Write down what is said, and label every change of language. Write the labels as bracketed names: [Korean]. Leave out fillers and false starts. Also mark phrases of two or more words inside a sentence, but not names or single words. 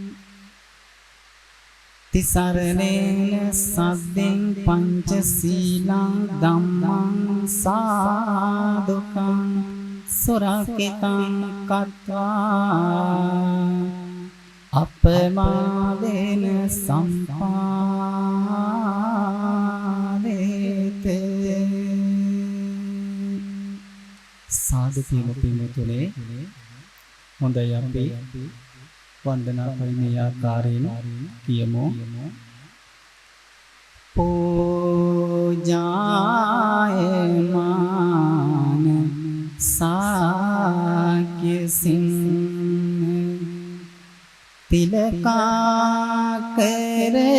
[Pali] තිසරණේන සද්දෙන් පංචශීලං ධම්මං සාදුකං සුරකිතං කତ୍වා අපමාදේන [Sinhala] සම්පාදේත සාදු පින්තුනේ හොඳයි අපි වන්දනා කරන ආකාරයෙන් කියමු [Pali] පූජායමාන සාක්‍ය සිංහ තිලකා කර